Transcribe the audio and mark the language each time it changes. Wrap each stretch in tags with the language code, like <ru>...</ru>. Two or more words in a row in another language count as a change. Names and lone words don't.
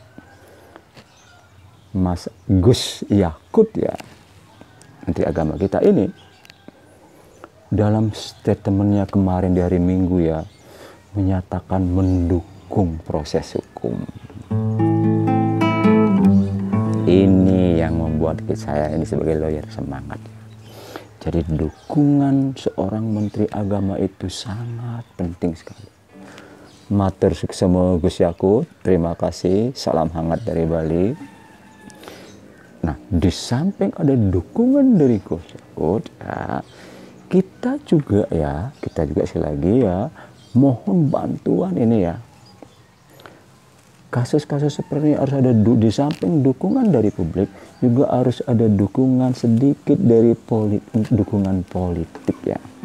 <id>Mas Gus Yakut ya, Menteri Agama kita ini, dalam statementnya kemarin di hari Minggu ya, menyatakan mendukung proses hukum. Ini yang membuat saya ini sebagai lawyer semangat. Jadi dukungan seorang Menteri Agama itu sangat penting sekali.</id> <ban>Matur suksema</ban> <id>Gus Yakut, terima kasih, salam hangat dari Bali. Nah, di samping ada dukungan dari Gus Yakut, ya, kita juga sekali lagi ya, mohon bantuan ini ya. Kasus-kasus seperti ini harus ada di samping dukungan dari publik, juga harus ada dukungan sedikit dari dukungan politik ya.</id>